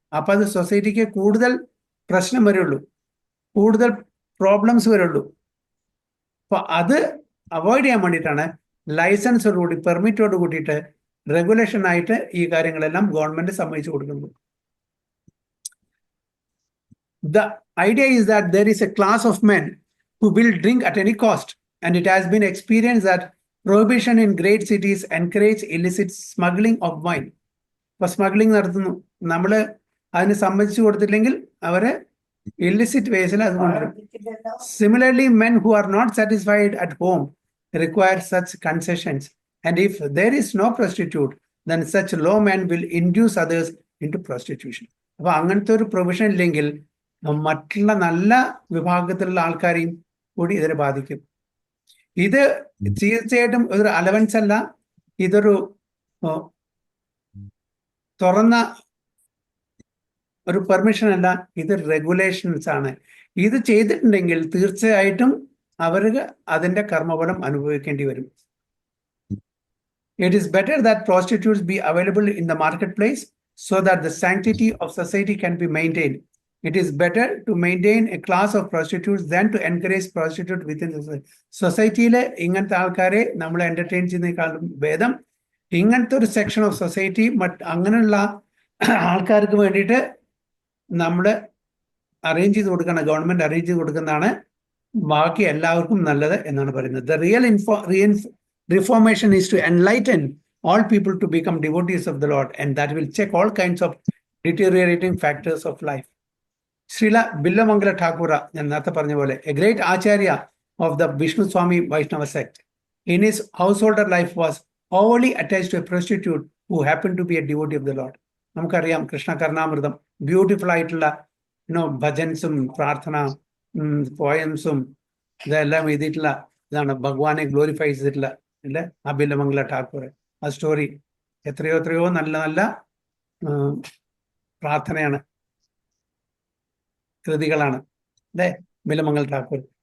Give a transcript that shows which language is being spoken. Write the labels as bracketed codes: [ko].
[ml] അപ്പൊ അത് സൊസൈറ്റിക്ക് കൂടുതൽ പ്രശ്നം വരുള്ളൂ, കൂടുതൽ പ്രോബ്ലംസ് വരുള്ളൂ. അപ്പൊ അത് അവോയ്ഡ് ചെയ്യാൻ വേണ്ടിയിട്ടാണ് ലൈസൻസോടുകൂടി പെർമിറ്റോട് കൂട്ടിയിട്ട് റെഗുലേഷൻ ആയിട്ട് ഈ കാര്യങ്ങളെല്ലാം ഗവൺമെന്റ് സമ്മതിച്ചു കൊടുക്കുന്നത്. [en] The idea is that there is a class of men who will drink at any cost, and it has been experienced that prohibition in great cities encourage illicit smuggling of wine. [ml] ഇപ്പൊ smuggling നടത്തുന്നു, നമ്മള് അതിന് സമ്മതിച്ചു കൊടുത്തില്ലെങ്കിൽ അവര് illicit വേസിൽ അത് കൊണ്ടുവരും. [en] Similarly, men who are not satisfied at home require such concessions, and if there is no prostitute, then such low men will induce others into prostitution. [ml] അപ്പൊ അങ്ങനത്തെ ഒരു പ്രൊവിഷൻ ഇല്ലെങ്കിൽ മറ്റുള്ള നല്ല വിഭാഗത്തിലുള്ള ആൾക്കാരെയും കൂടി ഇതിനെ ബാധിക്കും. ഇത് തീർച്ചയായിട്ടും ഒരു അലവൻസ് അല്ല, ഇതൊരു തുറന്ന ഒരു പെർമിഷൻ അല്ല, ഇത് റെഗുലേഷൻസ് ആണ്. ഇത് ചെയ്തിട്ടുണ്ടെങ്കിൽ തീർച്ചയായിട്ടും അവർക്ക് അതിന്റെ കർമ്മഫലം അനുഭവിക്കേണ്ടി വരും. [en] It is better that prostitutes be available in the marketplace so that the sanctity of society can be maintained. It is better to maintain a class of prostitutes than to encourage prostitutes within the society. [ml] സൊസൈറ്റിയിലെ ഇങ്ങനത്തെ ആൾക്കാരെ നമ്മൾ entertain ചെയ്യുന്നതിനേക്കാളും ഭേദം ഇങ്ങനത്തെ ഒരു section of society അങ്ങനെയുള്ള ആൾക്കാർക്ക് വേണ്ടിയിട്ട് നമ്മൾ അറേഞ്ച് ചെയ്ത് കൊടുക്കണം, ഗവൺമെന്റ് അറേഞ്ച് ചെയ്ത് കൊടുക്കുന്നതാണ് ബാക്കി എല്ലാവർക്കും നല്ലത് എന്നാണ് പറയുന്നത്. [en] The real reformation is to enlighten all people to become devotees of the Lord, and that will check all kinds of deteriorating factors of life. Srila Billamangala Thakura, [ml] ഞാൻ നേരത്തെ പറഞ്ഞ പോലെ, [en] a great acharya of the Vishnu Swami Vaishnava sect, in his householder life was overly attached to a prostitute who happened to be a devotee of the Lord. [ml] നമുക്കറിയാം Krishna കർണാമൃതം beautiful ആയിട്ടുള്ള ഭജൻസും പ്രാർത്ഥന പോയംസും ഇതെല്ലാം എഴുതിയിട്ടുള്ള ഇതാണ്, ഭഗവാനെ ഗ്ലോറിഫൈ ചെയ്തിട്ടുള്ള അല്ലെ ആ ബില്ലമംഗല ഠാക്കൂർ. ആ സ്റ്റോറി എത്രയോ നല്ല നല്ല പ്രാർത്ഥനയാണ്, കൃതികളാണ് അല്ലെ ബില്ലമംഗൽ ഠാക്കൂർ.